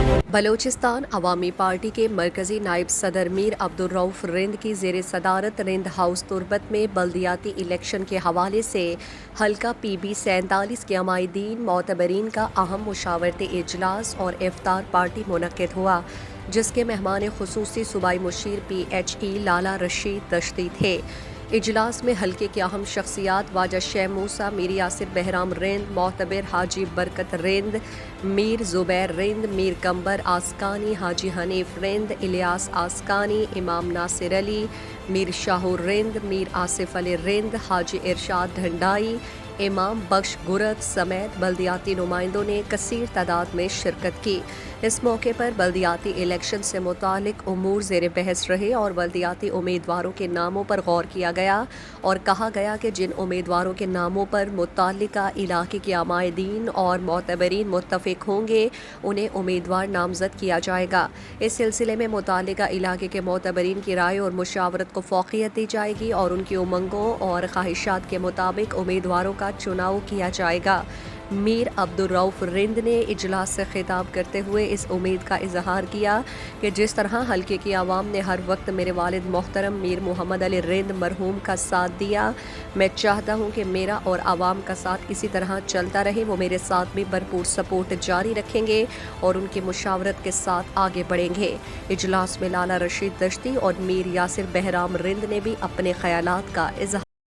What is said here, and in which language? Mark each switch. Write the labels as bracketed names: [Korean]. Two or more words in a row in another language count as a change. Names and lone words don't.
[Urdu] بلوچستان عوامی پارٹی کے مرکزی نائب صدر میر عبدالرؤف رند کی زیر صدارت رند ہاؤس تربت میں بلدیاتی الیکشن کے حوالے سے حلقہ PB 47 کے عمائدین معتبرین کا اہم مشاورتی اجلاس اور افطار پارٹی منعقد ہوا، جس کے مہمان خصوصی صوبائی مشیر PHE لالہ رشید دشتی تھے. اجلاس میں حلقے کی اہم شخصیات واجہ شیخ موسیٰ، میر یاسر بہرام رند، معتبر حاجی برکت رند، میر زبیر رند، میر قنبر آسکانی، حاجی حنیف رند، الیاس آسکانی، امام ناصر علی، میر شاہور رند، میر آصف علی رند، حاجی ارشاد ڈنڈائی، امام بخش گرت سمیت بلدیاتی نمائندوں نے کثیر تعداد میں شرکت کی. اس موقع پر بلدیاتی الیکشن سے متعلق امور زیر بحث رہے اور بلدیاتی امیدواروں کے ناموں پر غور کیا گیا اور کہا گیا کہ جن امیدواروں کے ناموں پر متعلقہ علاقے کے عمائدین اور معتبرین متفق ہوں گے، انہیں امیدوار نامزد کیا جائے گا. اس سلسلے میں متعلقہ علاقے کے معتبرین کی رائے اور مشاورت کو فوقیت دی جائے گی اور ان کی امنگوں اور خواہشات کے مطابق امیدواروں کا چناؤ کیا جائے گا. میر عبدالرؤف رند نے اجلاس سے خطاب کرتے ہوئے اس امید کا اظہار کیا کہ جس طرح حلقے کی عوام نے ہر وقت میرے والد محترم میر محمد علی رند مرحوم کا ساتھ دیا، میں چاہتا ہوں کہ میرا اور عوام کا ساتھ اسی طرح چلتا رہے. وہ میرے ساتھ بھی بھرپور سپورٹ جاری رکھیں گے اور ان کی مشاورت کے ساتھ آگے بڑھیں گے. اجلاس میں لالہ رشید دشتی اور میر یاسر بہرام رند نے بھی اپنے خیالات کا اظہار.